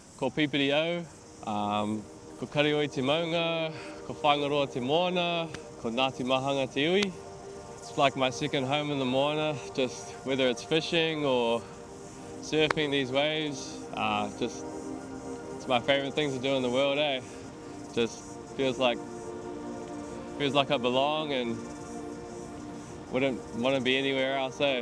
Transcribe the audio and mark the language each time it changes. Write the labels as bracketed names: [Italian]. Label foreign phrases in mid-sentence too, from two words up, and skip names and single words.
[Māori] ko Pipiri, ko Karioi te maunga, ko Whāingaroa te moana, ko Ngāti Mahanga te iwi. [English] It's like my second home in the moana, just whether it's fishing or surfing these waves, it's my favourite things to do in the world, eh? Just feels like I belong and wouldn't want to be anywhere else, eh?